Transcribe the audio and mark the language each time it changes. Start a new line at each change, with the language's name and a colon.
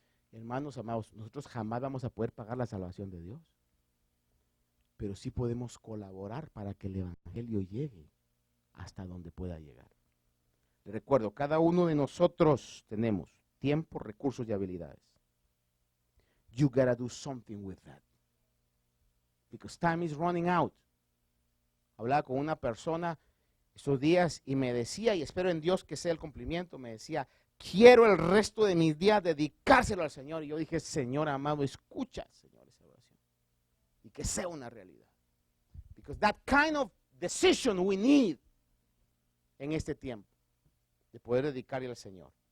Spanish: Hermanos amados, nosotros jamás vamos a poder pagar la salvación de Dios, pero sí podemos colaborar para que el evangelio llegue hasta donde pueda llegar. Les recuerdo, cada uno de nosotros tenemos tiempo, recursos y habilidades.
English: You gotta do something with that, because time is running out.
Spanish: Hablaba con una persona estos días y me decía, y espero en Dios que sea el cumplimiento, me decía: quiero el resto de mis días dedicárselo al Señor. Y yo dije: Señor amado, escucha, Señor, esa oración. Y que sea una realidad.
English: Because that kind of decision we need
Spanish: en este tiempo, de poder dedicarle al Señor.